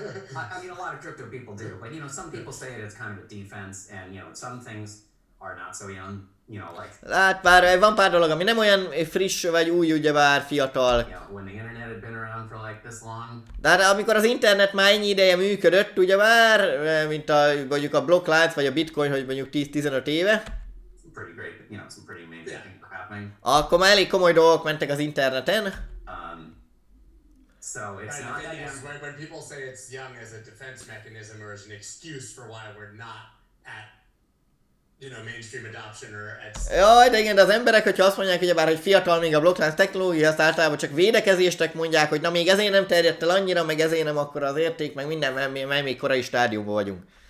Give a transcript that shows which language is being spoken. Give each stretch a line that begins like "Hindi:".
English: I mean, a lot of crypto people do, but you know, some people say it's kind of a defense, and you know, some things are not so young. You know, like,
Hungarian: hát van pár dolog, ami nem olyan friss vagy új, ugyebár fiatal.
English: You know, when the internet had been around for like this long.
Hungarian: De hát amikor az internet már ennyi ideje működött, ugyebár, mint mondjuk a blokklánc vagy a bitcoin, hogy mondjuk 10-15 éve.
English: Pretty great, you know, some pretty amazing things were happening.
Hungarian: Akkor már elég komoly dolgok mentek az interneten.
English: So it's not that young. When people say it's young as a defense mechanism or as an excuse for why we're not at, you know, mainstream adoption or at...
Hungarian: Jaj, de igen, de az emberek, hogyha azt mondják, hogy fiatal még a blokklánc technológia, azt általában csak védekezéstek mondják, hogy na még ezért nem terjedt el annyira, meg ezért nem akkora az érték, meg minden, mert még korai stádiumban vagyunk.